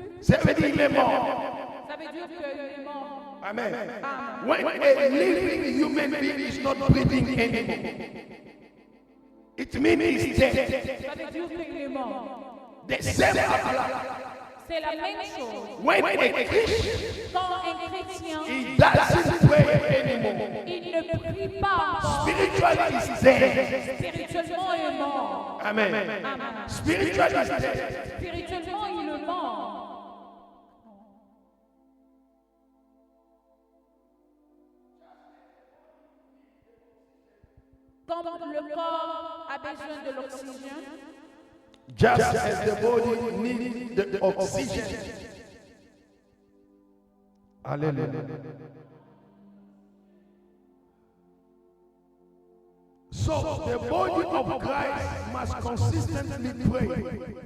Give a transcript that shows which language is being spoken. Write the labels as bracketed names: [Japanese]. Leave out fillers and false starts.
[French] ça veut dire qu'il est mort. ça veut dire qu'il est mort. Amen. Amen. [English] When a living human being is not breathing anymore, it means he's dead. [French] Ça veut dire qu'il est mort. [English] The same applies. [French] C'est la même chose. [English] When a Christian, [French] Quand un chrétien, [English] he doesn't pray anymore. [French] il ne prie pas encore. [English] Spiritually, he's dead. [French] Spirituellement, il est mort. Amen. Amen. [English] Spiritually, he's dead. [French] Spirituellement, il est mort. Comme le corps a besoin de l'oxygène, [English] Just as the body needs the oxygen. Hallelujah. So the body of Christ must consistently pray.